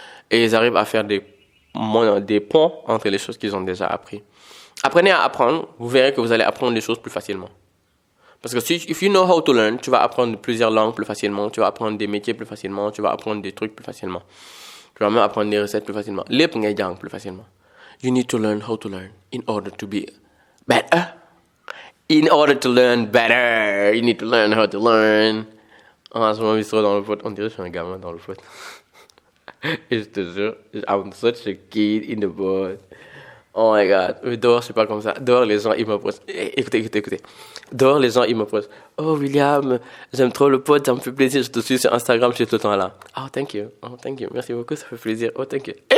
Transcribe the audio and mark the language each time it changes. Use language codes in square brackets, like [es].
[fr] Et ils arrivent à faire des ponts entre les choses qu'ils ont déjà appris. Apprenez à apprendre, vous verrez que vous allez apprendre les choses plus facilement. Parce que [en] if you know how to learn, [fr] tu vas apprendre plusieurs langues plus facilement, tu vas apprendre des métiers plus facilement, tu vas apprendre des trucs plus facilement. Tu vas même apprendre des recettes plus facilement. [wo] Lépp ngay jàng [fr] plus facilement. [en] You need to learn how to learn in order to be better. In order to learn better, you need to learn how to learn. [fr] En ce moment, je suis dans le foot. On dirait que je suis un gamin dans le foot. Et je te jure, [en] I'm such a kid in the boat. Oh my God. [fr] Mais dehors, je suis pas comme ça. Dehors, les gens, ils me posent. Écoutez. Dehors, les gens, ils me posent. Oh, William, j'aime trop le pod, ça me fait plaisir. Je te suis sur Instagram, je suis tout le temps là. [en] Oh, thank you. [fr] Merci beaucoup, ça fait plaisir. Oh, thank you.